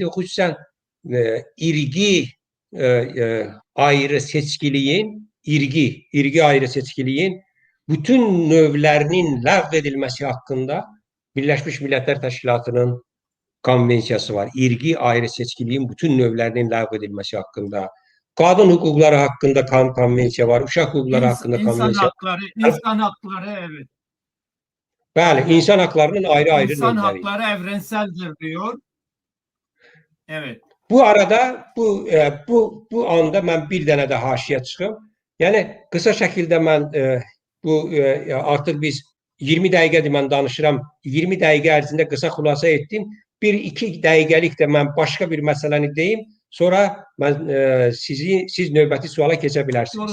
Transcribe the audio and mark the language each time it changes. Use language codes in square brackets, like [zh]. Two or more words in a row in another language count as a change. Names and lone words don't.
[az] Xüsusən irqi ayrı seçkiliyin, irqi ayrı seçkiliyin bütün növlərinin ləğv edilməsi haqqında Birləşmiş Millətlər Təşkilatının konvensiyası var. İrqi ayrı seçkiliyin bütün növlərinin ləğv edilməsi haqqında. Qadın hüquqları haqqında konvensiya var. Uşaq hüquqları haqqında konvensiya. [tr] İnsan hakları evet. [az] Bəli, [tr] insan haklarının [az] ayrı-ayrı [tr] İnsan [az] növləri. [tr] hakları evrenseldir diyor. Evet. [az] Bu arada bu anda mən bir dənə də haşiyə çıxım. Yəni qısa şəkildə mən artıq biz 20 dəqiqədir mən danışıram. 20 dəqiqə ərzində qısa xülasə etdim. 1-2 dəqiqəlik də mən başqa bir məsələni deyim. Sonra mən siz növbəti suala keçə bilərsiniz.